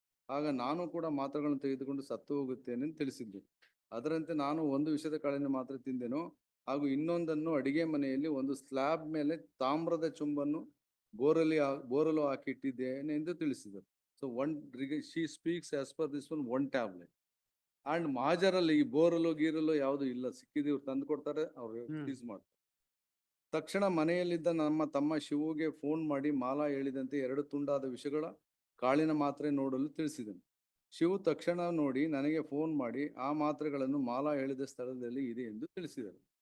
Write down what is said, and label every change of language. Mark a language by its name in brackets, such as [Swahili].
[Kannada] ಆಗ ನಾನು ಕೂಡ ಮಾತ್ರೆಗಳನ್ನು ತೆಗೆದುಕೊಂಡು ಸತ್ತು ಹೋಗುತ್ತೇನೆ ಎಂದು ತಿಳಿಸಿದ್ದೆ. ಅದರಂತೆ ನಾನು 1 ವಿಷದ ಕಾಳಿನ ಮಾತ್ರೆ ತಿಂದೆನು ಹಾಗೂ ಇನ್ನೊಂದನ್ನು ಅಡಿಗೆ ಮನೆಯಲ್ಲಿ ಒಂದು ಸ್ಲ್ಯಾಬ್ ಮೇಲೆ ತಾಮ್ರದ ಚುಂಬನ್ನು ಬೋರಲು ಹಾಕಿಟ್ಟಿದ್ದೇನೆ ಎಂದು ತಿಳಿಸಿದರು. [English] So she speaks as per this one tablet. [Kannada] And ಮಾಜರಲ್ಲಿ ಈ ಬೋರಲು ಯಾವುದು ಇಲ್ಲ, ಸಿಕ್ಕಿದ್ದು ಇವ್ರು ತಂದು ಕೊಡ್ತಾರೆ, ಅವ್ರು ಯೂಸ್ ಮಾಡ್ತಾರೆ. ತಕ್ಷಣ ಮನೆಯಲ್ಲಿದ್ದ ನಮ್ಮ ತಮ್ಮ ಶಿವುಗೆ ಫೋನ್ ಮಾಡಿ ಮಾಲಾ ಹೇಳಿದಂತೆ 2 ತುಂಡಾದ ವಿಷಗಳ ಕಾಳಿನ ಮಾತ್ರೆ ನೋಡಲು ತಿಳಿಸಿದನು. ಶಿವು ತಕ್ಷಣ ನೋಡಿ ನನಗೆ ಫೋನ್ ಮಾಡಿ ಆ ಮಾತ್ರೆಗಳನ್ನು ಮಾಲಾ ಹೇಳಿದ ಸ್ಥಳದಲ್ಲಿ ಇದೆ ಎಂದು ತಿಳಿಸಿದರು.